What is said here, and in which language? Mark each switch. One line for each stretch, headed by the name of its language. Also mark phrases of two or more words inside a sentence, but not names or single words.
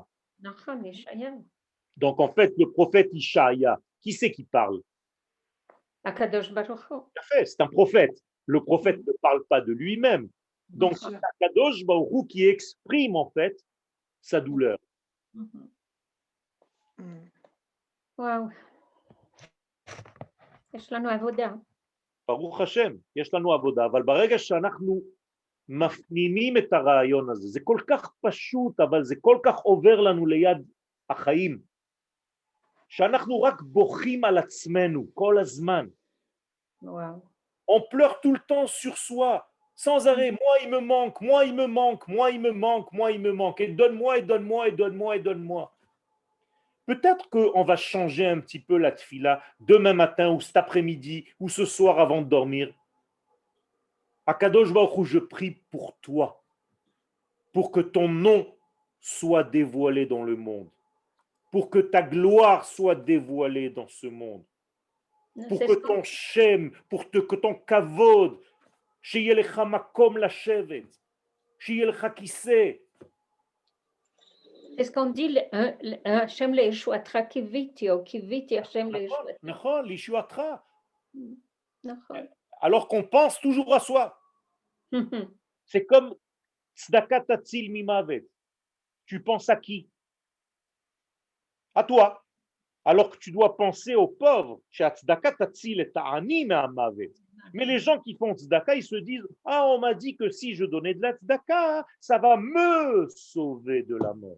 French: Ishaya. Donc en fait, le prophète Ishaya, qui c'est qui parle? Akadosh Baruch Hu. Tout à fait, c'est un prophète. Le prophète ne parle pas de lui-même. Donc c'est Akadosh Baruch Hu qui exprime en fait sa douleur. Wow.
Hebrew: יש לנו עבודה. ברוך השם, יש לנו עבודה, אבל ברגע שאנחנו מפנימים את הרעיון הזה, זה כל כך פשוט, אבל זה כל כך עובר לנו ליד החיים, שאנחנו רק בוכים על עצמנו כל הזמן.
French: Wow. On pleure tout le temps sur soi, sans arrêt. Moi, il me manque, moi, il me manque, moi, il me manque, moi, il me manque. Et donne-moi, et donne-moi, et donne-moi, et donne-moi. Peut-être qu'on va changer un petit peu la tfila demain matin ou cet après-midi ou ce soir avant de dormir. Akadosh Baruch Hu, je prie pour toi, pour que ton nom soit dévoilé dans le monde, pour que ta gloire soit dévoilée dans ce monde, pour que ton shem, que ton kavod,
Hebrew: שיהיה לך מקום לשבת, שיהיה לך כיסא.
French: Est-ce qu'on dit
Hebrew: השם לישועתך קויתי
French: ou
Hebrew: קויתי השם לישועתך? נכון, לישועתך. נכון.
French: Alors qu'on pense toujours à soi. C'est comme
Hebrew: צדקה תציל ממות.
French: Tu penses à qui? À toi. alors que tu dois penser aux pauvres. Mais les gens qui font tzedaka, ils se disent, ah, on m'a dit que si je donnais de la tzedaka, ça va me sauver de la mort.